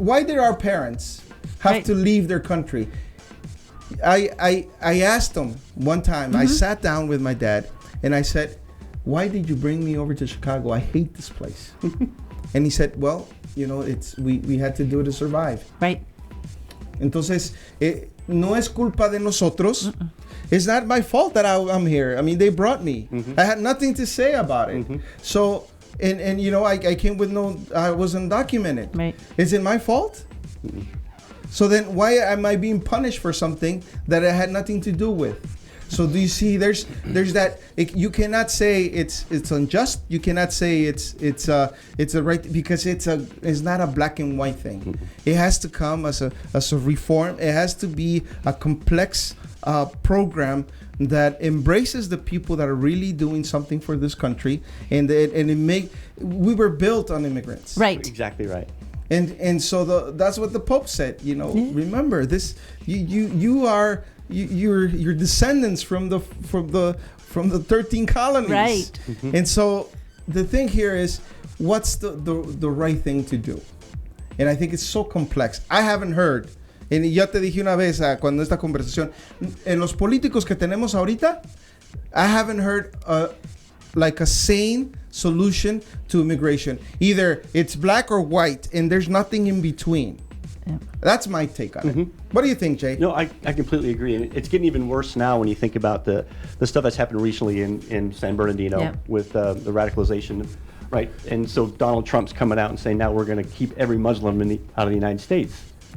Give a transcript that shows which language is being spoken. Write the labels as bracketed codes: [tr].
[en] Why did our parents have Right. to leave their country? I asked them one time. I sat down with my dad and I said, "Why did you bring me over to Chicago? I hate this place." And he said, "Well, we had to do it to survive." Right. [es] Entonces, no es culpa de nosotros. [en] It's not my fault that I'm here. I mean, they brought me. I had nothing to say about it. So, and I came with I was undocumented. Right. Is it my fault? So then why am I being punished for something that I had nothing to do with? So do you see there's that you cannot say it's unjust. You cannot say it's a right, because it's not a black and white thing. It has to come as a reform. It has to be a complex program that embraces the people that are really doing something for this country, and we were built on immigrants. Right. Exactly right. And so that's what the Pope said. Remember this. You're descendants from the 13 colonies. Right. And so the thing here is, what's the right thing to do? And I think it's so complex. I haven't heard. [es] Y ya te dije una vez cuando esta conversación, en los políticos que tenemos ahorita, [en] I haven't heard like a sane solution to immigration. Either it's black or white, and there's nothing in between. Yeah. That's my take on it. What do you think, Jay? No, I completely agree. And it's getting even worse now when you think about the stuff that's happened recently in San Bernardino Yeah. with the radicalization, right? And so Donald Trump's coming out and saying, now we're going to keep every Muslim out of the United States.